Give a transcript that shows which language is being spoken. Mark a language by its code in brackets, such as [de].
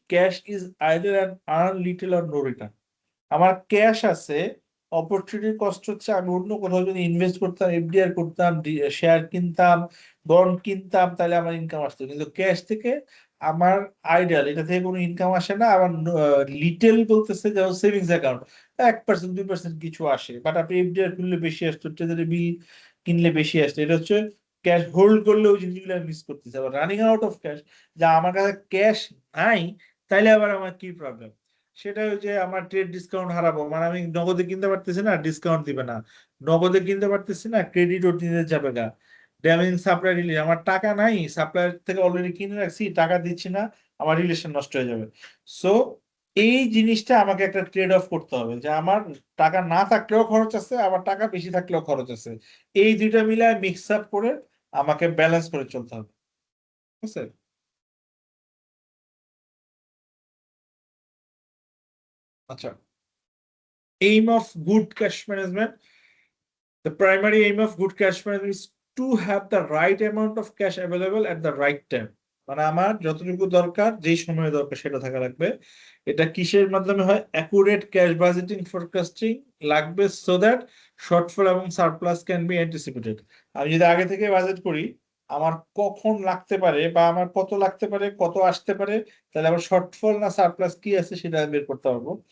[en] Cash is either an earn little or no return. [bn] আমার cash আছে, opportunity cost হচ্ছে আমি অন্য কোথাও যদি ইনভেস্ট করতাম, এফডিআর করতাম, শেয়ার কিনতাম, বন্ড কিনতাম, তাহলে আমার ইনকাম আসতো। কিন্তু ক্যাশ থেকে আমার আইডিয়াল, এটা থেকে কোনো ইনকাম আসে না। আবার লিটেল বলতেছে যেমন সেভিংস অ্যাকাউন্ট 1% 2% কিছু আসে, বাট আপনি এফডিআর খুললে বেশি আসতো, ট্রেজারি বিল কিনলে বেশি আসতো। এটা হচ্ছে ক্যাশ হোল্ড করলে ওই জিনিসগুলো মিস করতেছে। আবার [en] running out of cash, [bn] যা আমার কাছে ক্যাশ নাই, তাইলে আবার আমার কি প্রবলেম? সেটা হচ্ছে আমার ট্রেড ডিসকাউন্ট হারাবো, মানে আমি নগদে কিনতে পারতেছি না, ডিসকাউন্ট দিবে না, নগদে কিনতে পারতেছি না, ক্রেডিট ওর নিতে যাবে গা, [en] damaging supply relation, [bn] আমার টাকা নাই, সাপ্লায়ার থেকে অলরেডি কিনে রাখছি, টাকা দিচ্ছি না, আমার রিলেশন নষ্ট হয়ে যাবে। সো এই জিনিসটা আমাকে একটা ট্রেড অফ করতে হবে, যে আমার টাকা না থাকলেও খরচ আছে, আবার টাকা বেশি থাকলেও খরচ আছে, এই দুইটা মিলে মিক্স আপ করে আমাকে ব্যালেন্স করে চলতে হবে, ঠিক আছে? [en] আচ্ছা, aim of good cash management. The primary aim of good cash management is to have the right amount of cash available at the right time. [bn] মানে আমার যতটুকু দরকার, যেই সময়ে দরকার সেটা থাকা লাগবে। এটা কিসের মাধ্যমে হয়? অ্যাকুরেট ক্যাশ বাজেটিং ফোরকাস্টিং লাগবে, [en] So that shortfall এবং surplus can be anticipated. [bn] আমি যদি আগে থেকে বাজেট করি, আমার কখন লাগতে পারে বা আমার কত লাগতে পারে, কত আসতে পারে, তাহলে আমার শর্টফল না সারপ্লাস কি আছে সেটা বের করতে পারবো।